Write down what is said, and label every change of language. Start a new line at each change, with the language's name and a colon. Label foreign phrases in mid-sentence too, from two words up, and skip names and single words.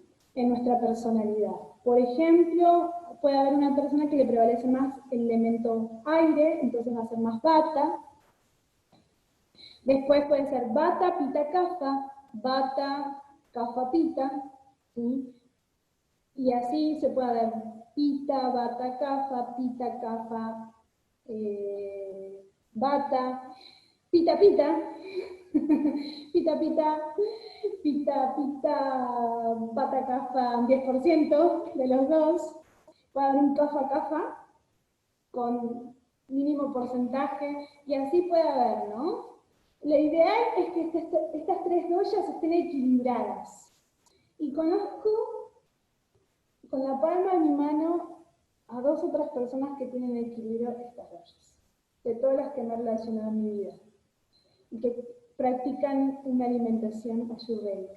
Spanish: En nuestra personalidad. Por ejemplo, puede haber una persona que le prevalece más el elemento aire, entonces va a ser más Vata. Después puede ser Vata, Pitta, Kapha, Vata, Kapha, Pitta, ¿sí? Y así se puede ver Pitta, Vata, Kapha, Pitta, Kapha, Vata, Pitta, Pitta, Pitta, Pitta, Pitta, Pitta, Vata, Kapha, 10% de los dos. Puede haber un Kapha, Kapha con mínimo porcentaje, y así puede haber, ¿no? Lo ideal es que estas tres doyas estén equilibradas. Y conozco con la palma de mi mano a 2 otras personas que tienen equilibrio estas doyas, de todas las que me he relacionado en mi vida, y que practican una alimentación ayurvédica.